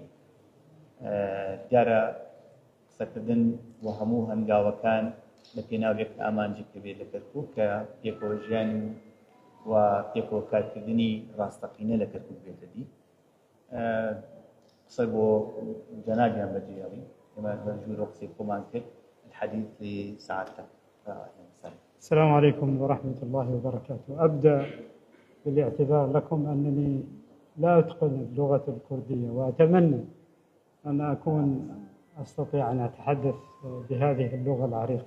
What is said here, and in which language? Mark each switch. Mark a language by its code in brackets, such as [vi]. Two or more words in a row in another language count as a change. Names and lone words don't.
[ckb] دیارە قسەکردن بۆ هەموو هەنگاوەکان لە پێناوێک ئامانجێک دەبێت لە کەرکووک کە پێکەوە ژیان و پێکەوە کارکردنی ڕاستەقینە لە کەرکووک بێتە دی. قسە بۆ جەنابیان بەجێڕی ئێمە بەجوورە قسەی خۆمان کرد [ar] الحديث لساعتك. السلام عليكم ورحمة الله وبركاته. أبدأ بالاعتذار لكم أنني لا أتقن اللغة الكردية، وأتمنى أن أكون أستطيع أن أتحدث بهذه اللغة العريقة.